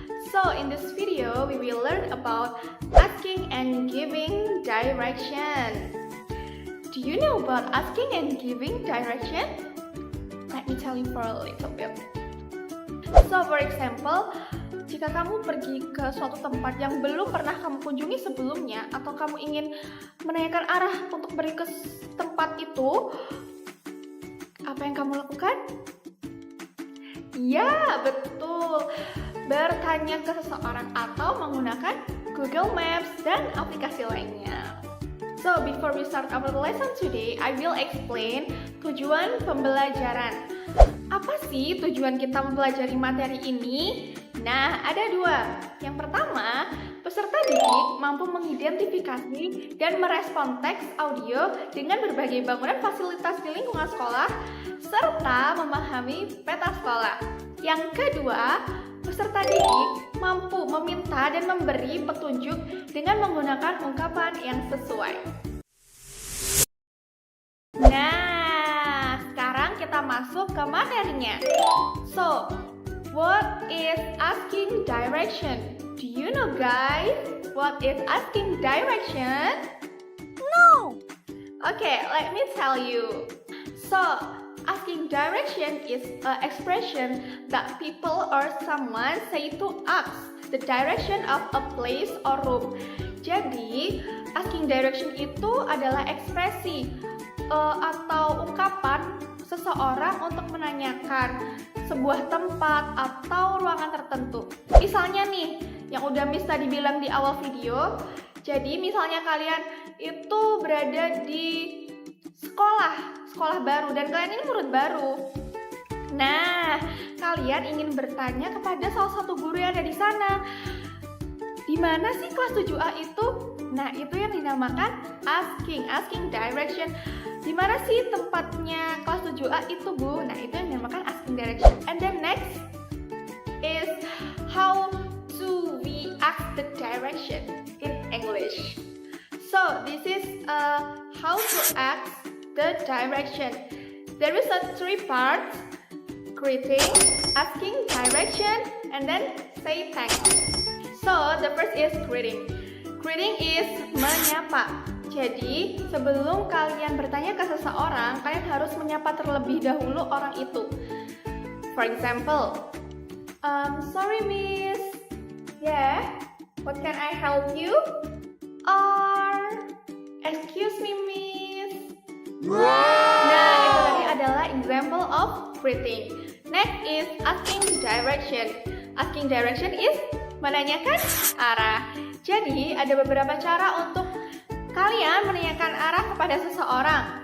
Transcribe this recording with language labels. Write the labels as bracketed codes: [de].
[en] So in this video, we will learn about asking and giving direction. Do you know about asking and giving direction? Let me tell you for a little bit. So for example, [id] jika kamu pergi ke suatu tempat yang belum pernah kamu kunjungi sebelumnya, atau kamu ingin menanyakan arah untuk pergi ke tempat itu, apa yang kamu lakukan? Ya, betul. Bertanya ke seseorang atau menggunakan Google Maps dan aplikasi lainnya. [en] So, before we start our lesson today, I will explain [id] tujuan pembelajaran. Apa sih tujuan kita mempelajari materi ini? Nah, ada dua. Yang pertama, peserta didik mampu mengidentifikasi dan merespon teks audio dengan berbagai bangunan fasilitas di lingkungan sekolah, serta memahami peta sekolah. Yang kedua, peserta didik mampu meminta dan memberi petunjuk dengan menggunakan ungkapan yang sesuai. Nah, sekarang kita masuk ke materinya. [en] So, what is asking direction? Do you know, guys? What is asking direction? No! Okay, let me tell you. So, asking direction is an expression that people or someone say to ask the direction of a place or room. [id] Jadi, asking direction itu adalah ekspresi atau ungkapan seseorang untuk menanyakan sebuah tempat atau ruangan tertentu. Misalnya nih, yang udah Miss tadi bilang di awal video, jadi misalnya kalian itu berada di sekolah baru dan kalian ini murid baru. Nah, kalian ingin bertanya kepada salah satu guru yang ada di sana. Di mana sih kelas 7A itu? Nah, itu yang dinamakan asking direction. Di mana sih tempatnya kelas 7A itu, Bu? Nah, itu yang dinamakan asking direction. [en] And then next is how do we ask the direction in English. So, this is how to ask the direction. There is three parts: greeting, asking direction, and then say thanks. So the first is greeting. Greeting is [id] menyapa. Jadi sebelum kalian bertanya ke seseorang, kalian harus menyapa terlebih dahulu orang itu. [en] For example, sorry miss, yeah, what can I help you? Or excuse me miss. [id] Nah, itu tadi adalah [en] example of greeting. Next is asking direction. Asking direction is [id] menanyakan arah. Jadi, ada beberapa cara untuk kalian menanyakan arah kepada seseorang.